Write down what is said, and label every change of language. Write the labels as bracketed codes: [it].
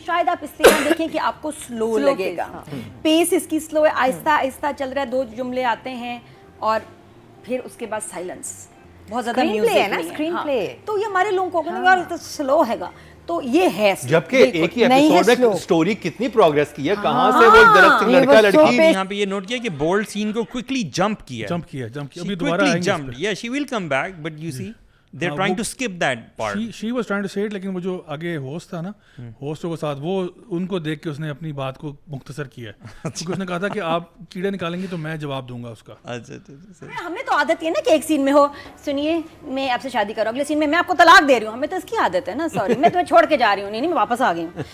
[ur] شاید آپ اس لیے نہ دیکھیں کہ آپ کو سلو لگے گا, پیس اس کی سلو ہے, آہستہ آہستہ چل رہا ہے, 2 جملے آتے ہیں اور پھر اس کے بعد سائلنس, بہت زیادہ میوزک ہے نا, اسکرین پلے, تو یہ ہمارے لوگوں کو یار تو سلو ہے گا. تو یہ ہے, جبکہ ایک ہی ایپیسوڈ میں سٹوری کتنی پروگریس کی ہے, کہاں سے وہ درخت لڑکا لڑکی. یہاں پہ یہ نوٹ کیا کہ بولڈ سین کو کوئکلی جمپ کیا, ابھی دوبارہ آئیں گے. [en] Yeah, she will come back, but you see they're trying to skip that part. She was trying to say it, [ur] لیکن وہ جو آگے ہوسٹ تھا نا, ہوسٹوں کے ساتھ, وہ ان کو دیکھ کے اس نے اپنی بات کو مختصر کیا, کیونکہ اس نے کہا تھا کہ آپ کیڑے نکالیں گے تو میں جواب دوں گا اس کا. ہمیں تو عادت ہے نا کہ ایک سین میں ہو, سنیے میں آپ سے شادی کروں, اگلے سین میں آپ کو طلاق دے رہی ہوں, ہمیں تو اس کی عادت ہے نا, سوری میں تمہیں چھوڑ کے جا رہی ہوں, نہیں میں واپس آ گئی ہوں.